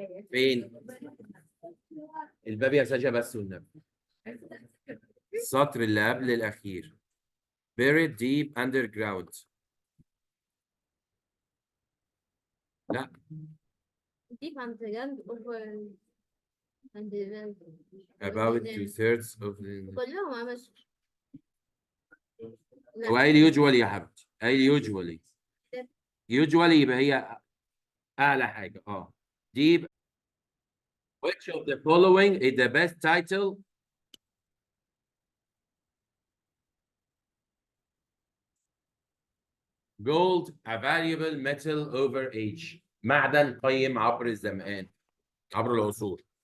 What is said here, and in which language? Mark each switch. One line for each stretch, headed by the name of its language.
Arabic: فين؟ الباب يا سجا بس والنبي. السطر اللي قبل الأخير.
English: Buried deep underground.
Arabic: لا.
English: deep underground over underground. About 2/3 of the.
Arabic: كلهم مش هو قايل usually يا حبيبتي. قايل usually. usually يبقى هي أعلى حاجة.
English: deep. Which of the following is the best title? Gold, a valuable metal over age.
Arabic: معدن قيم عبر الزمان. عبر العصور.